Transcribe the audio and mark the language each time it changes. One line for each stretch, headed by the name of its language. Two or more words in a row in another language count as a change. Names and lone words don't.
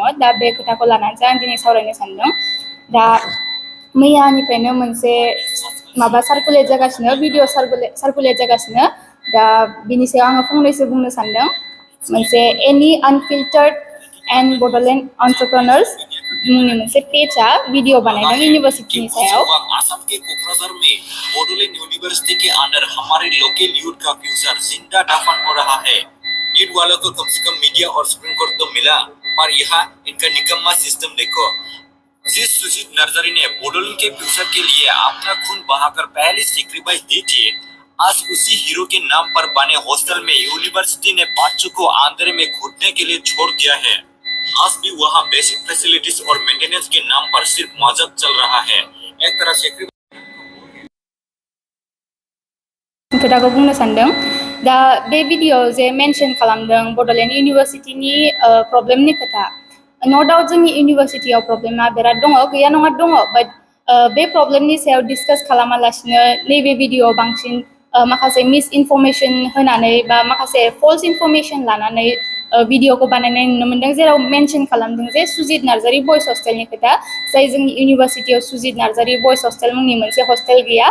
Bodo: दा बे खोथाखौ लानानैसो आं दिनै सावरायनो सानदों। दा मैयानिफ्रायनो मोनसे माबा सार्कुलेट जागासिनो, भिडिअ सार्कुलेट जागासिनो। दा बिनि सायाव आङो फंनैसो बुंनो सानदों। मोनसे एनि आनफिल्टार्ड एन्ड बड'लेण्ड एन्टारप्रेन्योर्स मुंनि मोनसे पेजआ
Hindi: वीडियो बनाएगा
Bodo: यूनिवर्सिटी सायाव।
Hindi: असम के कोकराझार में बोडोलैंड यूनिवर्सिटी के अंदर हमारे लोकल यूथ का फ्यूचर जिंदा दफन हो रहा है। नीट वालों को कम से कम मीडिया और सुप्रीम कोर्ट तो मिला, पर यहाँ इनका निकम्मा सिस्टम देखो। जिस सुजीत नर्सरी ने बोडोलैंड के फ्यूचर के लिए अपना खून बहाकर पहली सेक्रीफाइस दी थी, आज उसी हीरो के नाम पर बने हॉस्टल में यूनिवर्सिटी ने बच्चों को अंधेरे में घुटने के लिए छोड़ दिया है। आज भी वहाँ बेसिक फैसिलिटीज और मेंटेनेंस के नाम पर सिर्फ मजाक चल रहा है। एक तरह से
Bodo: खोथाखौ बुंनो सानदों। दा बे भिडिअ'आव जे मेनसन खालामदों बड'लेण्ड इउनिभार्सिटिनि प्रब्लेमनि खोथा,
English: no doubt
Bodo: जोंनि इउनिभार्सिटियाव प्रब्लेमा बिराद दङ, गैया नङा दङ, बाट बे प्रब्लेमनि सायाव डिसकास खालामालासिनो नैबे भिडिअ'आव बांसिन माखासे
English: mis information
Bodo: होनानै बा माखासे
English: false information
Bodo: लानानै भिडिअ'खौ बानायनाय नुनो मोन्दों, जेराव मेनसन खालामदों जे सुजित नार्जारी बयस हस्टेलनि खोथा, जाय जोंनि इउनिभार्सिटियाव सुजित नार्जारी बयस हस्टेल मुंनि मोनसे हस्टेल गैया।